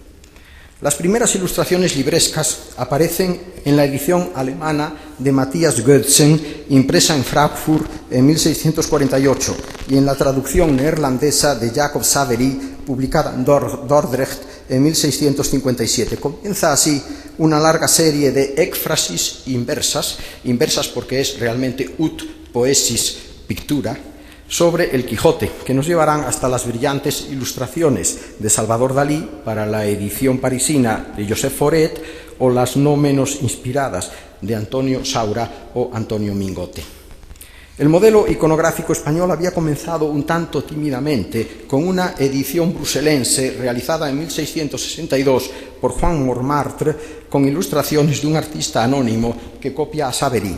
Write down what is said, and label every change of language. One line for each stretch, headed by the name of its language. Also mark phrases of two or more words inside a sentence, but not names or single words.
Spanish: Las primeras ilustraciones librescas aparecen en la edición alemana de Matthias Goetzen, impresa en Frankfurt en 1648, y en la traducción neerlandesa de Jacob Savery, publicada en Dordrecht en 1657. Comienza así una larga serie de éfrasis inversas porque es realmente
Latin: ut poesis pictura,
Spanish: sobre el Quijote, que nos llevarán hasta las brillantes ilustraciones de Salvador Dalí para la edición parisina de Joseph Foret o las no menos inspiradas de Antonio Saura o Antonio Mingote. El modelo iconográfico español había comenzado un tanto tímidamente con una edición bruselense realizada en 1662 por Juan Montmartre con ilustraciones de un artista anónimo que copia a Savery.